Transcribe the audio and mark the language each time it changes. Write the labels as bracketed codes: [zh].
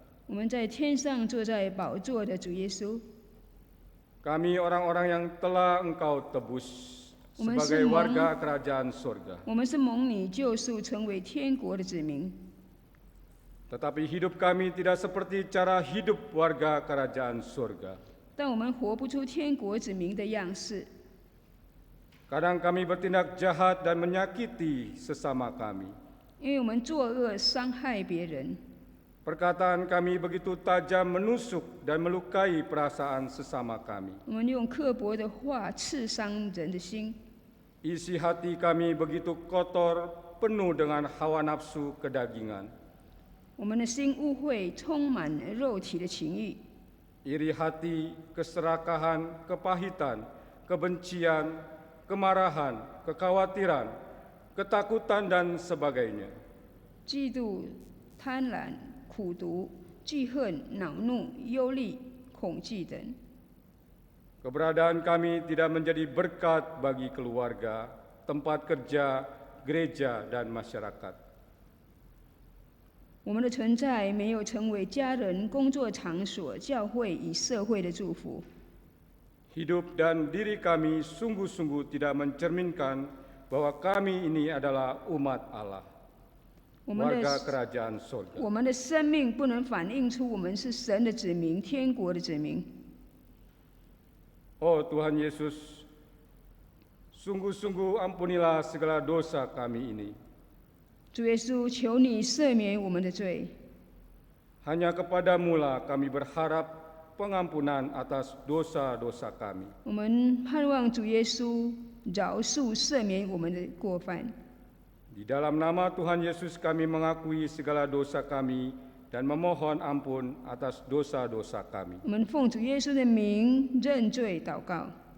[zh] 我们在天上坐在宝座的主耶稣， [id] kami orang-orang yang telah Engkau tebus sebagai warga kerajaan surga. [zh] 我们是蒙你救赎，成为天国的子民。 [id] Tetapi hidup kami tidak seperti cara hidup warga kerajaan surga. [zh] 但我们活不出天国子民的样式。 [id] Kadang kami bertindak jahat dan menyakiti sesama kami. [zh] 因为我们作恶伤害别人， [id] Perkataan kami begitu tajam menusuk dan melukai perasaan sesama kami. [zh] 我们用刻薄的话刺伤人的心， [id] Isi hati kami begitu kotor, penuh dengan hawa nafsu kedagingan. [zh] 我们的心污秽，充满肉体的情欲， [id] Iri hati, keserakahan, kepahitan, kebencian, kemarahan, kekhawatiran, ketakutan, dan sebagainya. [zh] 嫉妒、贪婪、苦毒、记恨、恼怒、忧虑、恐惧等。 [id] Keberadaan kami tidak menjadi berkat bagi keluarga, tempat kerja, gereja, dan masyarakat. [zh] 我们的存在没有成为家人、工作场所、教会与社会的祝福。 [id] Hidup dan diri kami sungguh-sungguh tidak mencerminkan bahwa kami ini adalah umat Allah, [zh] 我们的 [id] warga kerajaan surga. [zh] 我们的生命不能反映出我们是神的子民、天国的子民。 [id] Oh Tuhan Yesus, sungguh-sungguh ampunilah segala dosa kami ini. [zh] 主耶稣，求你赦免我们的罪。 [id] Hanya kepadamu-lah kami berharap pengampunan atas dosa-dosa kami. [zh] 我们盼望主耶稣饶恕、赦免我们的过犯。 [id] Di dalam nama Tuhan Yesus kami mengakui segala dosa kami dan memohon ampun atas dosa-dosa kami. [zh] 我们奉主耶稣的名认罪祷告。